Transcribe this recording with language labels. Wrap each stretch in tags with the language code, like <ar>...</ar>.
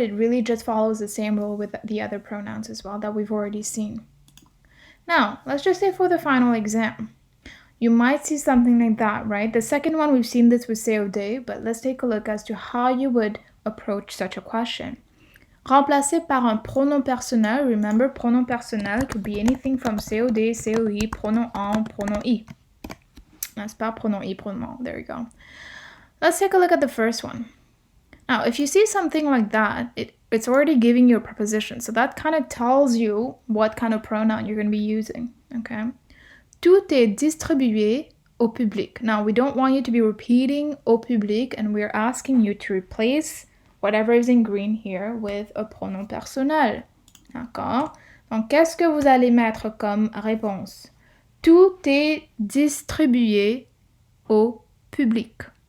<en>It really just follows the same rule with the other pronouns as well that we've already seen. Now, let's just say for the final exam. You might see something like that, right? The second one, we've seen this with COD, but let's take a look as to how you would approach such a question.</en> <fr>Remplacé par un pronom personnel.</fr> <en>Remember, pronom personnel could be anything from COD, COI, pronom en, pronom I.</en> <fr>N'est-ce pas? Pronom I, pronom en.</fr> <en>There you go. Let's take a look at the first one. Now, if you see something like that, it's already giving you a preposition. So that kind of tells you what kind of pronoun you're going to be using, okay?</en> <fr>Tout est distribué au public.</fr> <en>Now, we don't want you to be repeating</en> <fr>au public,</fr> <en>and we're asking you to replace whatever is in green here with a</en> <fr>pronom personnel. D'accord? Donc, qu'est-ce que vous allez mettre comme réponse? Tout est distribué au public.</fr>